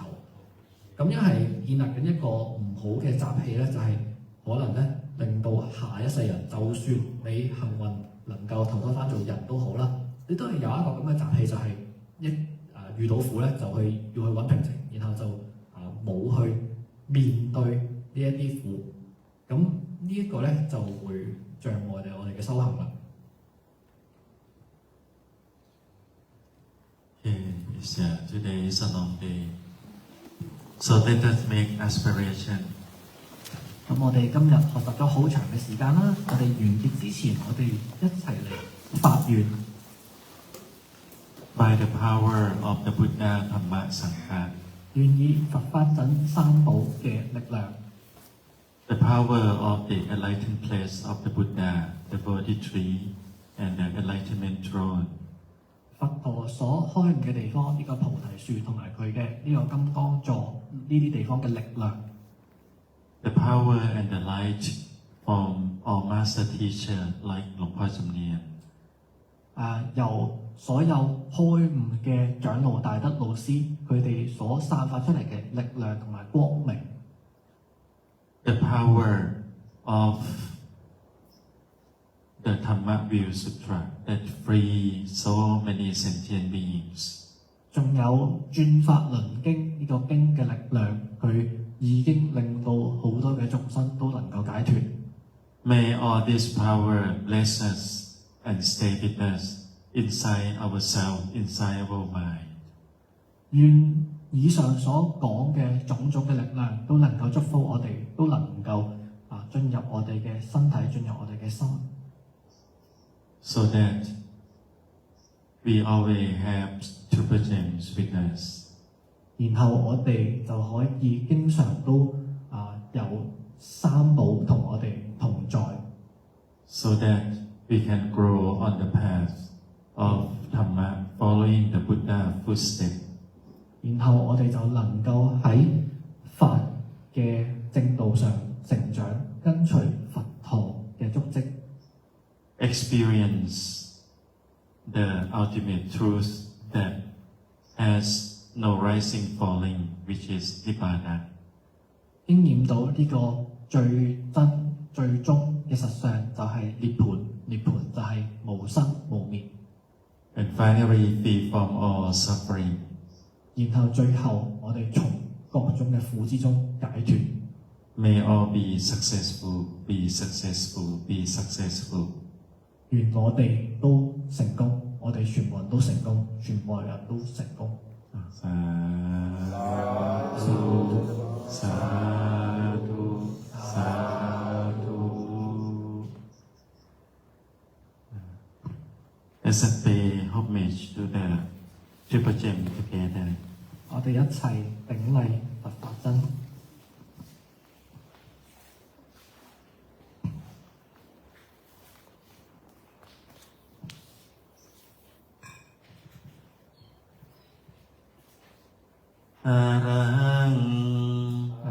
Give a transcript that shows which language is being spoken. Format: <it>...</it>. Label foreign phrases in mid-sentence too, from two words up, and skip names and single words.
<yue>咁樣係建立緊一個唔好嘅習氣咧，就係可能咧令到下一世人，就算你幸運能夠投胎翻做人都好啦，你都係有一個咁嘅習氣，就係遇到苦咧就要去揾平靜，然後就冇去面對呢一啲苦，咁呢一個咧就會障礙我哋嘅修行啦。</yue> <en>Today is a long day, so let us make aspiration.</en> <yue>咁我哋今日學習咗好長嘅時間啦，我哋完結之前，我哋一齊嚟發願。</yue> <en>By the power of the Buddha, Dhamma, Sangha,</en> <yue>願以佛法等三寶嘅力量，</yue> <en>the power of the enlightened place of the Buddha, the Bodhi tree, and the enlightenment throne,</en> <yue>佛陀所開悟嘅地方，呢個菩提樹同埋佢嘅呢個金剛座呢啲地方嘅力量，</yue> <en>the power and the light from all master teacher like Luang Por Chumnien,</en> <yue>由所有開悟嘅長老大德老師，佢哋所散發出嚟嘅力量同埋光明，</yue> <en>the power of the Dhamma-View Sutra that free so many sentient beings.</en> <yue>仲有轉法輪經呢個經嘅力量，佢已經令到好多嘅眾生都能夠解脫。</yue> <en>May all this power bless us and stay with us inside ourselves, inside our mind.</en> <yue>願以上所講嘅種種嘅力量都能夠祝福我哋，都能夠進入我哋嘅身體，進入我哋嘅心，</yue> <en>so that we always have Triple Gems with us.</en> <yue>然後我哋就可以經常都有三寶同我哋同在，</yue> <en>so that we can grow on the path of Dhamma, following the Buddha footsteps.</en> <yue>然後我哋就能夠喺法嘅正道上成長，跟隨佛陀嘅足跡，</yue> <en>Experience the ultimate truth that has no rising falling, which is Nibbana.</en> <yue>經驗到呢個最真最終嘅實相就係涅槃，涅槃就係無生無滅，</yue> <en>And finally, free from all suffering.</en> <yue>然後最後我哋從各種嘅苦之中解脫。</yue> <en>May all be successful, be successful, be successful.</en> <yue>願我哋都成功，我哋全部人都成功，全部人都成功。</yue> <pi>Sadhu, sadhu, sadhu.</pi> <en>Let's pay homage to the Triple Gem together.</en> <yue>我哋一齊頂禮佛法真。</yue> <pi>Arahang</pi>